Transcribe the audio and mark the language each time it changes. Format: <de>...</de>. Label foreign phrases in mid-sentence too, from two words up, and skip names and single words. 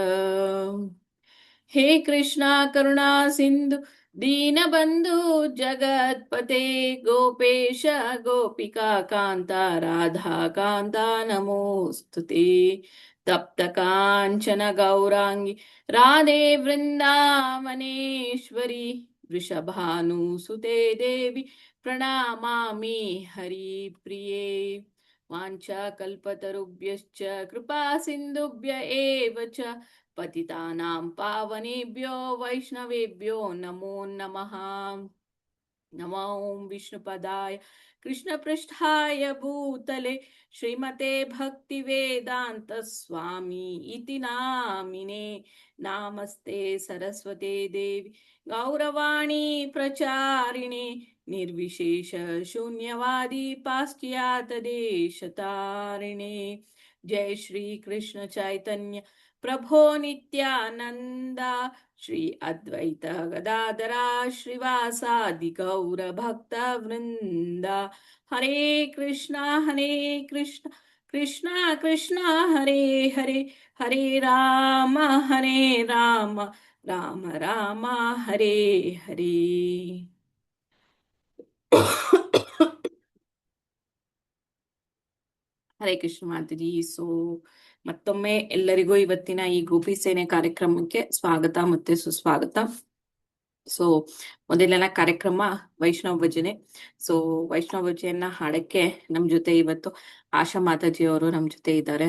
<sa>ಹೇ ಕೃಷ್ಣ ಕರುಣಾ ಸಿಂಧು ದೀನಬಂಧು ಜಗತ್ಪತೆ ಗೋಪೇಶ ಗೋಪಿಕಾ ಕಾಂತ ರಾಧಾ ಕಾಂತ ನಮೋಸ್ತುತೆ. ತಪ್ತ ಕಾಂಚನ ಗೌರಾಂಗಿ ರಾಧೆ ವೃಂದಾವನೇಶ್ವರಿ ವೃಷಭಾನುಸುತೆ ದೇವಿ ಪ್ರಣಮಾಮಿ ಹರಿಪ್ರಿಯೇ. ವಾಂಛಾಕಲ್ಪತರುಭ್ಯಶ್ಚ ಕೃಪಾ ಸಿಂಧುಭ್ಯ ಏವ ಚ ಪತಿತಾನಾಂ ಪಾವನೇಭ್ಯೋ ವೈಷ್ಣವೇಭ್ಯೋ ನಮೋ ನಮಃ. ನಮೋ ವಿಷ್ಣುಪದಾಯ ಕೃಷ್ಣಪೃಷ್ಠಾಯ ಭೂತಲೆ ಶ್ರೀಮತೆ ಭಕ್ತಿವೇದಾಂತ ಸ್ವಾಮಿ ಇತಿ ನಾಮಿನೇ. ನಾಮಸ್ತೆ ಸರಸ್ವತೆ ದೇವಿ ಗೌರವಾಣಿ ಪ್ರಚಾರಿಣೆ ನಿರ್ವಿಶೇಷ ಶೂನ್ಯವಾದಿ ಪಾಶ್ಚಾತ್ಯ ದೇಶತಾರಿಣೆ. ಜಯ ಶ್ರೀ ಕೃಷ್ಣ ಚೈತನ್ಯ ಪ್ರಭೋ ನಿತ್ಯಾನಂದ ಶ್ರೀ ಅದ್ವೈತ ಗದಾಧರ ಶ್ರೀವಾಸಾದಿ ಗೌರ ಭಕ್ತ ವೃಂದ. ಹರೇ ಕೃಷ್ಣ ಕೃಷ್ಣ ಕೃಷ್ಣ ಹರೇ ಹರೇ ಹರೇ ರಾಮ ರಾಮ ರಾಮ ಹರೇ ಹರೇ.</sa> <kn>ಹರೇ ಕೃಷ್ಣ ಮಾತಾಜಿ. ಸೊ ಮತ್ತೊಮ್ಮೆ ಎಲ್ಲರಿಗೂ ಇವತ್ತಿನ ಈ ಗೋಪಿ ಸೇನೆ ಕಾರ್ಯಕ್ರಮಕ್ಕೆ ಸ್ವಾಗತ ಮತ್ತೆ ಸುಸ್ವಾಗತ. ಸೊ ಮೊದಲನೇ ಕಾರ್ಯಕ್ರಮ ವೈಷ್ಣವ ಭಜನೆ. ಸೊ ವೈಷ್ಣವ ಭಜನೆಯನ್ನ ಹಾಡಕ್ಕೆ ನಮ್ ಜೊತೆ ಇವತ್ತು ಆಶಾ ಮಾತಾಜಿ ಅವರು ನಮ್ ಜೊತೆ ಇದ್ದಾರೆ.</kn>